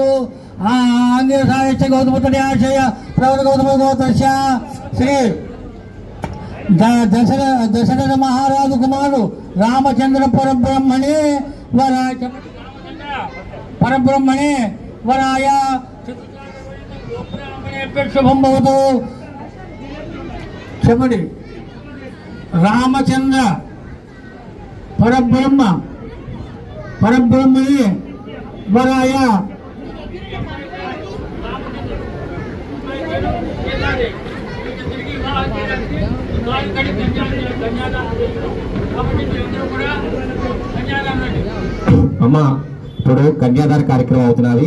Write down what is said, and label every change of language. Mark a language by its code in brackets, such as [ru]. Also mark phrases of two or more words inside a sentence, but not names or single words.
[sa] आंग्लेयाश्च गौतमतनयाश्च प्रवर गौतमगोत्रस्य श्री दशरथ महाराज कुमारु रामचंद्र परब्रह्मणे वराय शुभम भवतु. చెప్పండి. రామచంద్ర పరబ్రహ్మణే వరాయ [te] అమ్మ ఇప్పుడు కన్యాదాన కార్యక్రమం అవుతున్నది.